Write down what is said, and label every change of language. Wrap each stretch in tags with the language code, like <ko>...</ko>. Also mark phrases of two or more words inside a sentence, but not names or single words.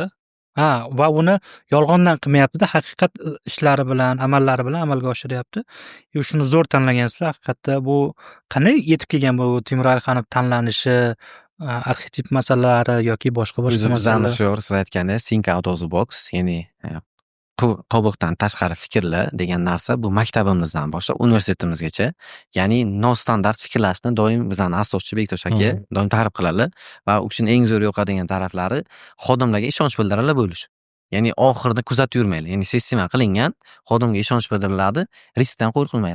<uz>Ha, va uni yolg'ondan qilmayapti-da, haqiqat ishlari bilan, amallari bilan amalga oshiryapti. Shuni zo'r tanlagansizlar. Haqiqatda bu qanday yetib kelgan bu Timur Alixanov tanlanishi, arxetip masalalari yoki boshqa O'zi bizani masalalar? shior siz aytgandek</uz> <en>think out of the box,</en> <uz>ya'ni qobiqdan tashqari fikrla degan narsa bu maktabimizdan boshlab universitetimizgacha, ya'ni nostandart fikrlashni doim bizani asoschi Bektosh aka doim ta'rif qiladilar va u kishining eng zo'r yoqadigan taraflari xodimlarga ishonch bildiradilar bo'lish. Ya'ni oxirida kuzatib yurmaydi. Ya'ni sistema qilingan, xodimga ishonch bildiriladi, riskdan qo'rqilmaydi.</uz>